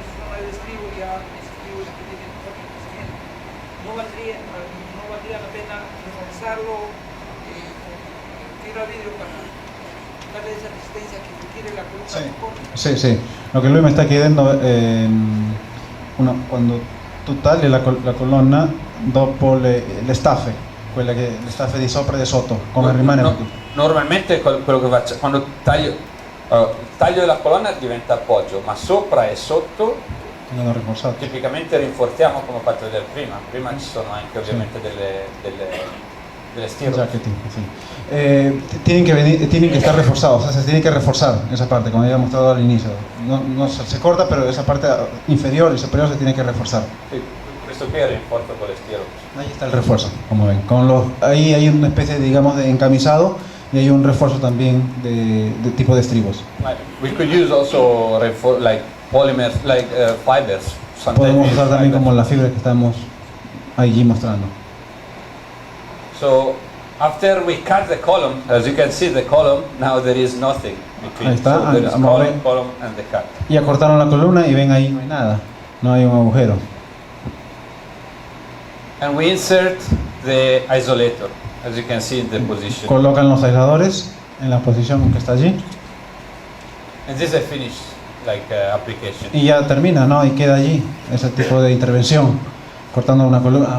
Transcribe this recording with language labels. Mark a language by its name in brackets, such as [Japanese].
[Spanish] pares de estribo ya, ese estribo ya tiene mejor crecimiento. No valdría la pena reforzarlo con fibra vidrio para darle esa resistencia que requiere la columna Sí. mejor. [Italian] Sì, sì, lo che lui mi sta chiedendo è quando tu tagli la colonna dopo le staffe, le staffe di sopra e di sotto, come rimane? Normalmente quello che faccio, quando taglio la colonna diventa appoggio, ma sopra e sotto Vengono rinforzati. tipicamente rinforziamo come ho fatto vedere prima. Prima ci sono anche ovviamente delle stirrups. [Spanish] Jacketing, sí. Tienen que estar reforzados, o sea, se tiene que reforzar esa parte, como había mostrado al inicio. No se corta, pero esa parte inferior y superior se tiene que reforzar. [Italian] Sì, questo qui è il rinforzo con le stirrups. [Spanish] Ahí está el refuerzo, como ven. Ahí hay una especie, digamos, de encamisado y hay un refuerzo también de tipo de estribos. [English] We could use also like polymers, like fibers. [Spanish] Podemos usar también como la fibra que estamos allí mostrando. [English] So after we cut the column, as you can see the column, now there is nothing between. [Spanish] Ahí está, [English] So there is [Spanish] vamos a ver. [English] column and the cut. [Spanish] Ya cortaron la columna y ven ahí no hay nada, no hay un agujero. [English] And we insert the isolator, as you can see in the position. [Spanish] Colocan los aisladores en la posición que está allí [English] And this is a finished application. [Spanish] y ya termina, ¿no? Y queda allí ese tipo de intervención, cortando una columna.